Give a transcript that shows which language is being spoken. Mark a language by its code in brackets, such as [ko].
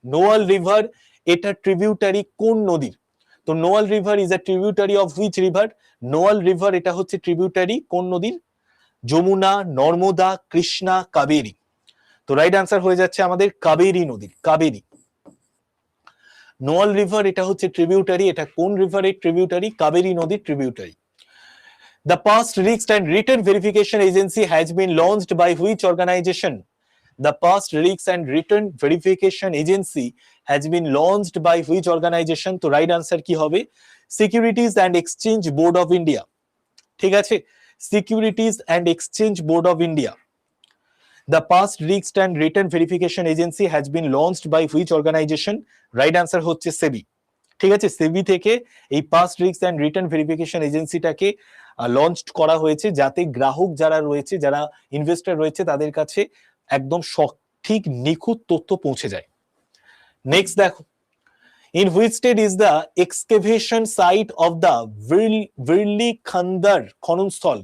[bn] নোয়াল river এটা tributary কোন নদীর? [en] তো Noyyal river is a tributary of which river? [bn] নোয়াল river এটা হচ্ছে ট্রিবিউটারি কোন নদীর? যমুনা, নর্মদা, কৃষ্ণা, কাবেরী। তো রাইট আনসার হয়ে যাচ্ছে আমাদের কাবেরী নদীর, কাবেরী। নোয়াল রিভার এটা হচ্ছে ট্রিবিউটারি, এটা কোন রিভারের ট্রিবিউটারি? কাবেরী নদীর tributary. [en] The past risk and return verification agency has been launched by which organization? The past risk and return verification agency has been launched by which organization? [bn] তো রাইট আনসার কি হবে? Securities and exchange board of India. ঠিক আছে, securities and exchange board of India. [en] The past risk and return verification agency has been launched by which organization? [bn] Right answer হচ্ছে সেবি। ঠিক আছে, সেবি থেকে এই past risk and return verification এজেন্সিটাকে launch করা হয়েছে, যাতে গ্রাহক যারা রয়েছে, যারা ইনভেস্টর রয়েছে, তাদের কাছে একদম সঠিক নিখুঁত তথ্য পৌঁছে যায়। [en] Next দেখো, in which state is the excavation site of the ভিরলি খান্দার খননস্থল?